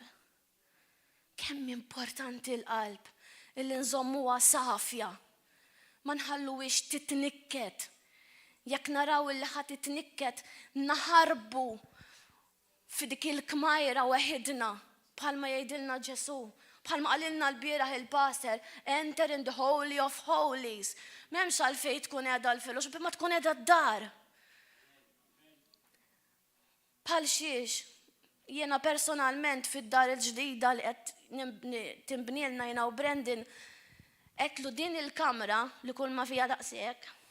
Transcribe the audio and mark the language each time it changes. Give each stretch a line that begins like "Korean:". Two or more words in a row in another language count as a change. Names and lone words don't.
Maltese: Kemm importanti l-qalb illi nżommuha safja. Ma nħalluwix titnikket. Jekk naraw illi ħadd titnikket naħarbu f'dik il-kmajra weħidna bħalma jgħidilna Ġesu, bħalma qalilna l-bieraħ il-pastor,
English: enter in the holy of holies.
Maltese: M'hemmx għalfejn tkun qiegħda l-fellowship imma tkun qiegħda d-dar. Bħal xiex, jiena personalment fid-dar il-ġdida li qed tinbnielna jiena u Brendan qedlu din il-kamra li kull ma fija daqshekk.